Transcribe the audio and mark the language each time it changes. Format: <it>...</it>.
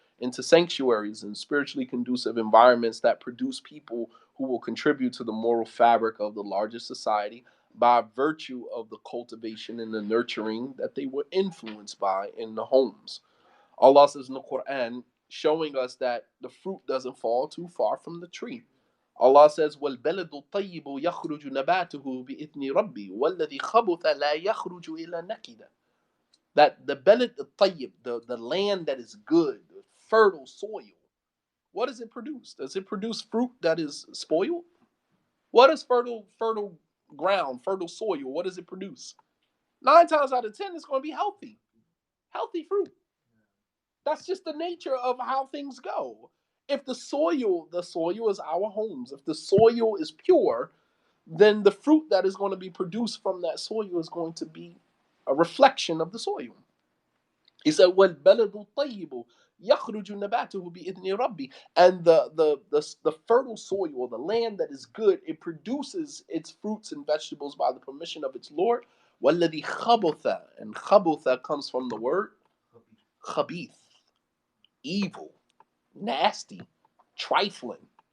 <en>into sanctuaries and spiritually conducive environments that produce people who will contribute to the moral fabric of the larger society by virtue of the cultivation and the nurturing that they were influenced by in the homes. Allah says in the Quran, showing us that the fruit doesn't fall too far from the tree.</en> <ar>Allah says, وَالْبَلَدُ الطَّيِّبُ يَخْرُجُ نَبَاتُهُ بِإِذْنِ رَبِّي وَالَّذِي خَبُثَ لَا يَخْرُجُ إِلَّا نَكِدًا.</ar> <en>That the balad al-tayyib, the land that is good, the fertile soil, what does it produce? Does it produce fruit that is spoiled? What is fertile ground, fertile soil? What does it produce? 9 times out of 10, it's going to be healthy fruit. That's just the nature of how things go. If the soil is our homes. If the soil is pure, then the fruit that is going to be produced from that soil is going to be a reflection of the soil.</en> <ar>He said, وَالْبَلَدُ الطَّيِّبُ يَخْرُجُ نَبَاتُهُ بِإِذْنِ رَبِّي.</ar> <en>And the fertile soil, the land that is good, it produces its fruits and vegetables by the permission of its Lord.</en> <ar>وَالَّذِي خَبُثَ.</ar> <en>And khabutha comes from the word khabith, evil, nasty, trifling.</en>